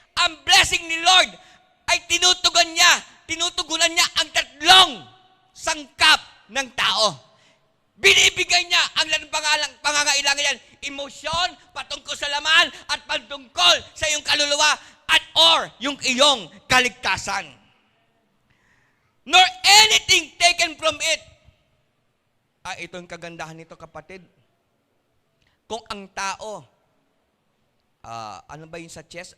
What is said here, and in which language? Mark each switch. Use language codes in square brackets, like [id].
[tl] Ang blessing ni Lord ay tinutugunan niya ang tatlong sangkap ng tao. Binibigay niya ang pangangailangan yan. Emosyon, patungkol sa laman, at patungkol sa iyong kaluluwa, at or yung iyong kaligtasan. [en] Nor anything taken from it. [tl] Ito yung kagandahan nito, kapatid. Kung ang tao, ano ba yung sa chest?